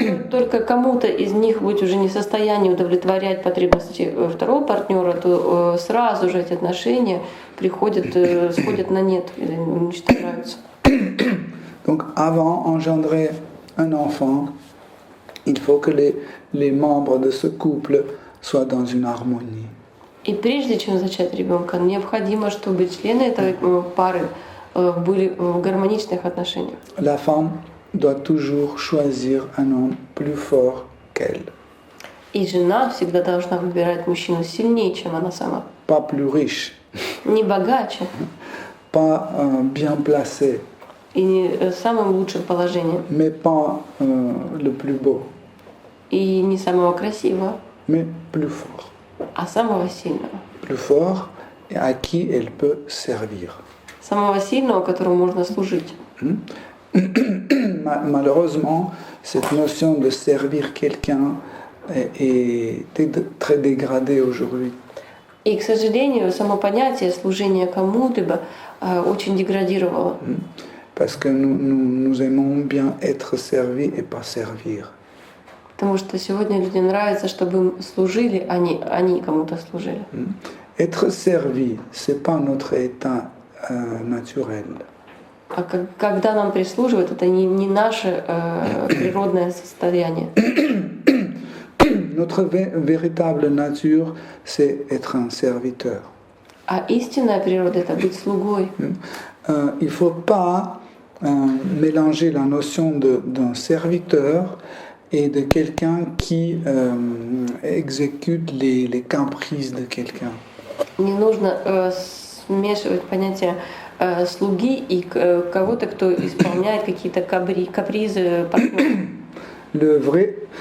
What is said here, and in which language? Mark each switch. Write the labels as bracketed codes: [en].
[ru] Только кому-то из них будет уже не в состоянии удовлетворять потребности второго партнера, то сразу же эти отношения сходят на нет или уничтожаются. [fr] Donc avant engendrer un enfant, il faut que les membres de ce couple soient dans une harmonie. [ru] И прежде чем зачать ребенка, необходимо, чтобы члены этой пары были в гармоничных отношениях. [fr] La femme doit toujours choisir un homme plus fort qu'elle, [ru] И жена всегда должна выбирать мужчину сильнее, чем она сама. [fr] pas plus riche, [ru] Не богаче [fr] pas bien placé, [ru] и не самым лучшим положением, [fr] mais pas le plus beau, [ru] и не самого красивого, [fr] mais plus fort. [ru] а самого сильного. [fr] Plus fort et à qui elle peut servir. [ru] Самого сильного, которому можно служить. [fr] Malheureusement, cette notion de servir quelqu'un est très dégradée aujourd'hui. [ru] И, к сожалению, само понятие служения кому-либо очень деградировало. [fr] Parce que nous aimons bien être servis et pas servir. [ru] Потому что сегодня людям нравится, чтобы им служили, а они кому-то служили. [fr] Être servi, c'est pas notre état naturel. [ru] А когда нам прислуживают, это не наше природное состояние. [fr] Notre véritable nature, c'est être un serviteur. [ru] А истинная природа — это быть слугой. [fr] Il ne faut pas mélanger la notion d'un serviteur et de quelqu'un qui exécute les caprices de quelqu'un. [ru] Не нужно смешивать понятие слуги и кого-то, кто исполняет какие-то капризы партнера.